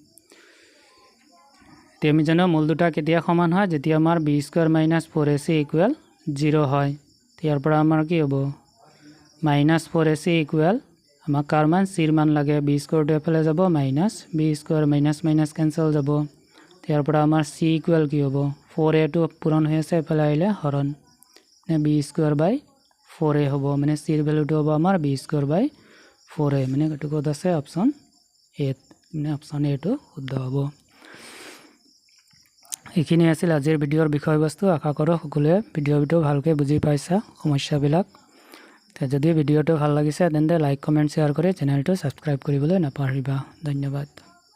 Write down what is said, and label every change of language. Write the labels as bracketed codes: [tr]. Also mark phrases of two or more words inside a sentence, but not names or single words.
[as] তে আমি জানো মূল দুটা কেতিয়া সমান হয় যেতিয়া আমাৰ [en] b square minus 4ac equal 0 [as] হয় ইয়াৰ পৰা আমাৰ কি হ'ব [en] minus 4ac equal [as] আমাক কাৰ মান c ৰ মান লাগে [en] b square [as] টো এফালে যাব [en] minus b square minus minus cancel [as] যাব ইয়াৰ পৰা আমাৰ [en] c equal [as] কি হ'ব 4a টো পূৰণ হৈ আছে এফালে আহিলে হৰণ মানে [en] b square by 4a [as] হ'ব মানে c ৰ ভ্যালুটো হ'ব আমাৰ [en] b square by 4a [as] মানে এটো কত আছে অপচন a মানে অপচন a টো শুদ্ধ হ'ব এইখিনি আছিল আজিৰ ভিডিওৰ বিষয়বস্তু আশা কৰো সকলোৱে ভিডিওটো ভালকে বুজি পাইছা সমস্যাবিলাক তে যদি ভিডিওটো ভাল লাগিছে তেন্তে [en] like comment share [as] কৰি চেনেলটো সাবস্ক্ৰাইব কৰিবলৈ নাপাহৰিবা ধন্যবাদ